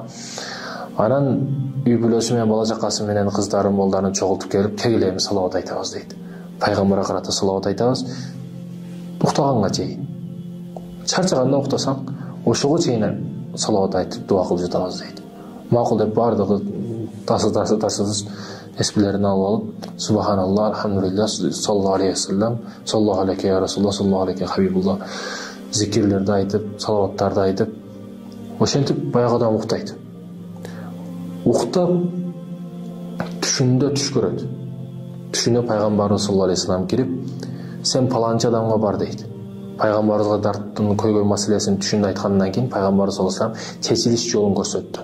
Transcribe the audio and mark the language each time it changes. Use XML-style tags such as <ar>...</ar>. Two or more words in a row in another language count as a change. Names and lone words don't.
<ky>Анан үй бүлөсү менен бала жакасы менен кыздарын, молдарын чогултуп келип, кегилеби салават айтабыз дейт. Пайгамбарга карата салават айтабыз. Уктаганга чейин. Чарчаганда уктасаң, ошого чейин салават айтып дуа кылып жатабыз дейт. Макул деп бардыгы тасы эспилерин алып, Субханалла,</ky> <ar>الحمد لله صلى الله عليه وسلم صلى الله عليه يا رسول الله صلى الله عليه حبيب الله</ar> <ky>зикирлерди айтып, салаваттарды айтып, ошентип баягыдан уктайт. Уктап түшүндө түш көрөт. Түшүнө пайгамбарыбыз</ky> <ar>صلى الله عليه وسلم</ar> <ky>кирип, сен паланчы адамга бар дейт. Пайгамбарыбызга дарттын көйгөй маселесин түшүндү айткандан кийин пайгамбарыбыз</ky> <ar>صلى الله عليه وسلم</ar> <ky>чечилиш жолун көрсөттү.</ky>